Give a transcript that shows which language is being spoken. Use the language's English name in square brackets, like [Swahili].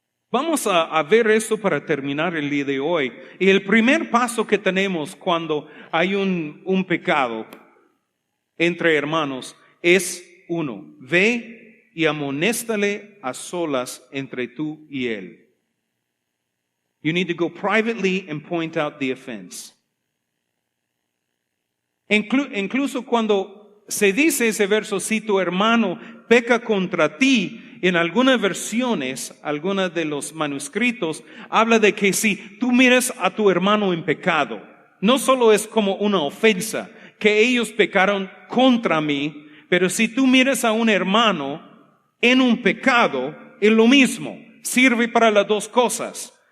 [Spanish] Vamos a ver esto para terminar el día de hoy. Y el primer paso que tenemos cuando hay un pecado entre hermanos es 1, ve y amonéstale a solas entre tú y él. [English] You need to go privately and point out the offense. [Spanish] Incluso cuando se dice ese verso, si tu hermano peca contra ti, en algunas versiones, algunos de los manuscritos, habla de que si tú miras a tu hermano en pecado, no solo es como una ofensa, que ellos pecaron contra mí, pero si tú miras a un hermano en un pecado, es lo mismo, sirve para las dos cosas.